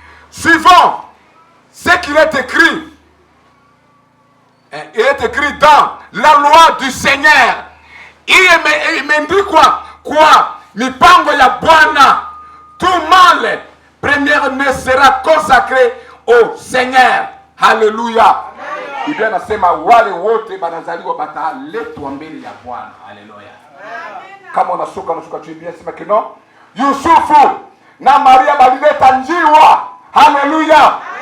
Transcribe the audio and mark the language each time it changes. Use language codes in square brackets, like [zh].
[fr] Suivant ce qu'il est écrit. Il est écrit dans la loi du Seigneur. [sw] Imeandikwa kwa mipango ya Bwana. [fr] Tout mâle premier ne sera consacré au Seigneur. [sw] Haleluya. Biblia nasema wale wote banazaliwa bataletwa mbele ya Bwana. Haleluya. Kama unashuka chini Biblia inasema kino Yusufu na Maria balileta njiwa. Haleluya.